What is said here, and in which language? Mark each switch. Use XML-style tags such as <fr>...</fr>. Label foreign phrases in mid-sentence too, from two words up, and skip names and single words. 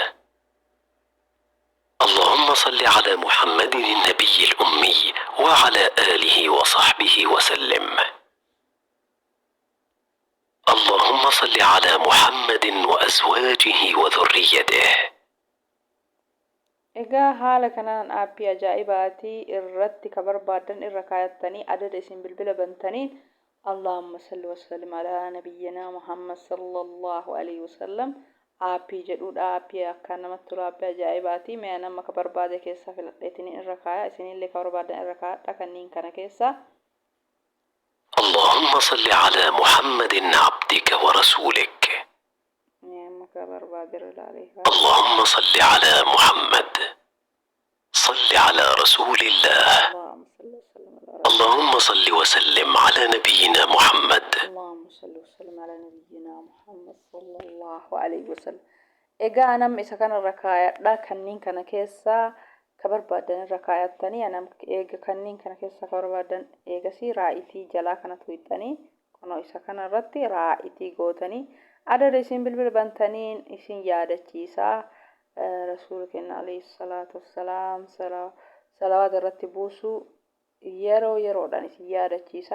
<ar>اللهم صل على محمد النبي الأمي وعلى آله وصحبه وسلم. اللهم صل على محمد وأزواجه وذريته.</ar> <om>Egaa haala kanaan aappii ajaa'ibaatii irratti ka barbaadan irra kaayattanii adada isin bilbila bantaniin</om> <ar>اللهم صل وسلم على نبينا محمد صلى الله عليه وسلم</ar> <om>aappii jedhuudha. Aappii akka namatti tolu aappii ajaa'ibaatii mee nama ka barbaade keessa filadheetanii irra kaaya isinillee ka barbaadan irra kaayadha kanniin kana keessa.</om> <ar>اللهم صل على محمد عبدك ورسولك. اللهم صل على محمد. صل على رسول الله. اللهم صل وسلم على نبينا محمد. اللهم صل وسلم على نبينا محمد صلى الله عليه وسلم.</ar> <om>Egaa anam isa kana irra kaayadha kanniin kana keessa ka barbaadan irra kaayattanii anam eega kanniin kana keessa ka barbaadan eegasii raa'itii jalaa kana tuuxanii kunoo isa kana irratti raa'itii gootanii adada isin bilbila bantaniin isin yaadachiisaa rasuula keenya</om> <ar>عليه الصلاة والسلام</ar> <om>salawaata irratti buusu yeroodhaan isin yaadachiisa.</om>